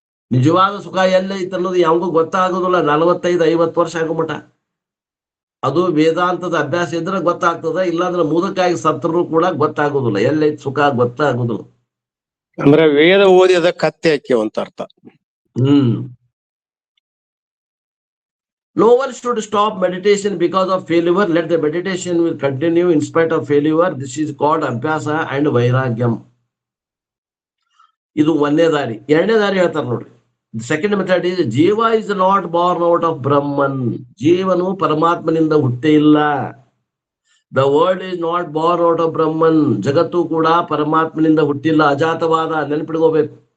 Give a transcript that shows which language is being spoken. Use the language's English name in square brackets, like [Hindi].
[Kannada] ನಿಜವಾದ ಸುಖ ಎಲ್ಲೈತೆ ಅನ್ನೋದು ಯಾವಾಗೂ ಗೊತ್ತಾಗೋದಿಲ್ಲ 45-50 ವರ್ಷ ಆಗೋಮಟ. ಅದು ವೇದಾಂತದ ಅಭ್ಯಾಸ ಇದ್ರೆ ಗೊತ್ತಾಗ್ತದ, ಇಲ್ಲಾಂದ್ರೆ ಮುದಕ್ಕಾಗಿ ಸತ್ತರೂ ಕೂಡ ಗೊತ್ತಾಗೋದಿಲ್ಲ ಎಲ್ಲೈತೆ ಸುಖ ಗೊತ್ತಾಗೋದಿಲ್ಲ. ಅಂದ್ರೆ ವೇದ ಓದಿದ ಕತ್ತೆ ಹಾಕ್ಯವ ಅಂತ ಅರ್ಥ. [English] No one should stop meditation because of failure. Let the meditation will continue in spite of failure. This is called abhyasa and vairagyam. [Kannada] ಇದು ಒಂದೇ ದಾರಿ. ಎರಡನೇ ದಾರಿ ಹೇಳ್ತಾರೆ ನೋಡ್ರಿ. [English] Second method is ಜೀವ is not born out of Brahman. [Kannada] ಜೀವನು ಪರಮಾತ್ಮನಿಂದ ಹುಟ್ಟೇ ಇಲ್ಲ. [English] The world is not born out of Brahman. [Kannada] ಜಗತ್ತು ಕೂಡ ಪರಮಾತ್ಮನಿಂದ ಹುಟ್ಟಿಲ್ಲ, ಅಜಾತವಾದ. ನೆನಪಿಡ್ಕೋಬೇಕು.